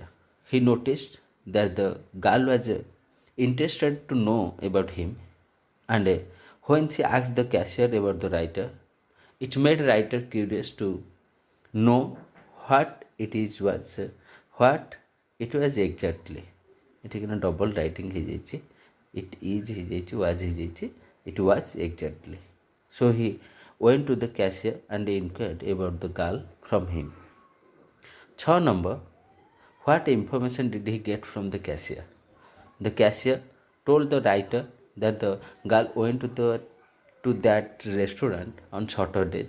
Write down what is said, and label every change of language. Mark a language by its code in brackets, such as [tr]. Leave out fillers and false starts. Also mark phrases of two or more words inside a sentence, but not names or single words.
[en] He noticed that the girl was interested to know about him, and when she asked the cashier about the writer, it made writer curious to know what it was exactly. [or] ଏଠି କିନା [en] double writing [or] ହେଇଯାଇଛି, [en] it is [or] ହେଇଯାଇଛି, ୱାଜ୍ ହେଇଯାଇଛି, [en] it was exactly. So he went to the cashier and inquired about the girl from him. 6 number, what information did he get from the cashier? The cashier told the writer that the girl went to that restaurant on Saturdays.